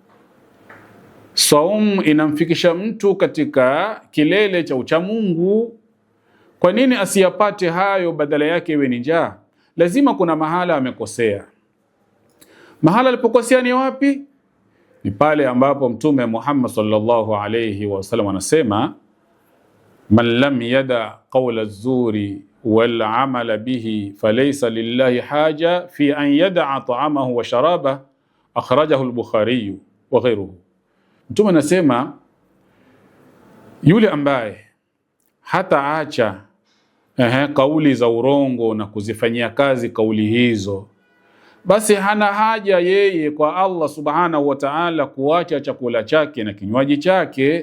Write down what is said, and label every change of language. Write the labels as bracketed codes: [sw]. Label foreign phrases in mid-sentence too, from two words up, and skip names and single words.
[sw] Saumu inamfikisha mtu katika kilele cha uchamungu. Kwa nini asiyapate hayo, badala yake iwe ni njaa? Lazima kuna mahala amekosea. Mahala alipokosea ni wapi? Ni pale ambapo Mtume Muhammad [ar] صلى الله عليه وسلم [sw] anasema, [ar] من لم يدع قول الزور والعمل به فليس لله حاجة في أن يدع طعامه وشرابه أخرجه البخاري وغيره. [sw] Mtume anasema yule ambaye hataacha kauli za urongo na kuzifanyia kazi kauli hizo, basi hana haja yeye kwa Allah [ar] سبحانه وتعالى [sw] kuacha chakula chake na kinywaji chake.